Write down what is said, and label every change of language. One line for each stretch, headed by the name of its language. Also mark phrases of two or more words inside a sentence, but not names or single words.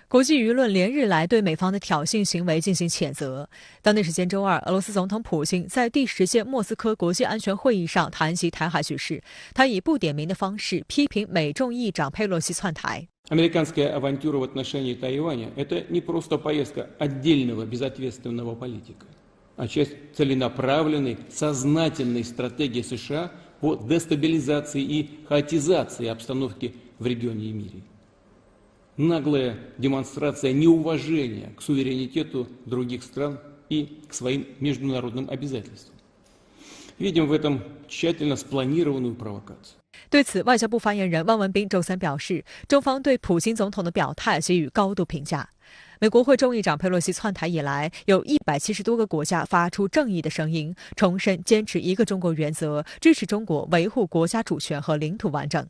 Chinese: 国际舆论连日来对美方的挑衅行为进行谴责。当地时间周二，俄罗斯总统普京在第10届莫斯科国际安全会议上谈及台海局势，他以不点名的方式批评美众议长佩洛西窜台。
Russian: Американская авантюра в отношении Тайваня – это не просто поездка отдельного безответственного политика, а часть целенаправленной, сознательной стратегии США по дестабилизации и хаотизации обстановки в регионе и мире. Наглая демонстрация неуважения к суверенитету других стран и к своим международным обязательствам. Видим в этом тщательно спланированную провокацию.
Chinese: 对此，外交部发言人汪文斌周三表示，中方对普京总统的表态给予高度评价。美国会众议长佩洛西窜台以来，有170多个国家发出正义的声音，重申坚持一个中国原则，支持中国维护国家主权和领土完整。